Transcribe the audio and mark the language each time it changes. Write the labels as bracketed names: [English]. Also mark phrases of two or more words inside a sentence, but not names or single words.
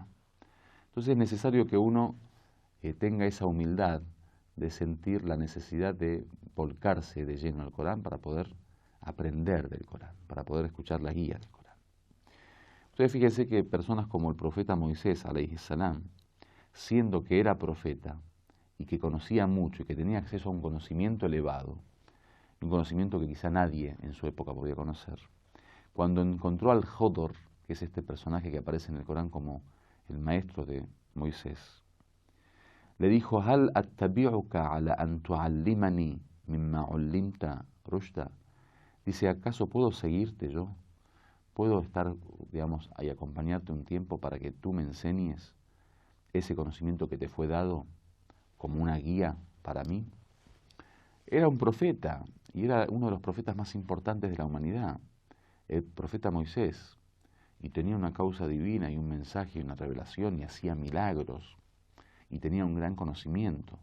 [Spanish] Entonces es necesario que uno tenga esa humildad de sentir la necesidad de volcarse de lleno al Corán para poder aprender del Corán, para poder escuchar la guía del Corán. Ustedes fíjense que personas como el profeta Moisés, [Arabic] عليه السلام, [Spanish] siendo que era profeta y que conocía mucho y que tenía acceso a un conocimiento elevado, un conocimiento que quizá nadie en su época podía conocer, cuando encontró al Jodor, que es este personaje que aparece en el Corán como el maestro de Moisés, le dijo: [Arabic] هل أتبعك على أن تعلمن مما علمت رشدا. [Spanish] Dice: ¿acaso puedo seguirte yo? ¿Puedo estar, digamos, y acompañarte un tiempo para que tú me enseñes ese conocimiento que te fue dado como una guía para mí? Era un profeta, y era uno de los profetas más importantes de la humanidad, el profeta Moisés, y tenía una causa divina y un mensaje y una revelación, y hacía milagros, y tenía un gran conocimiento.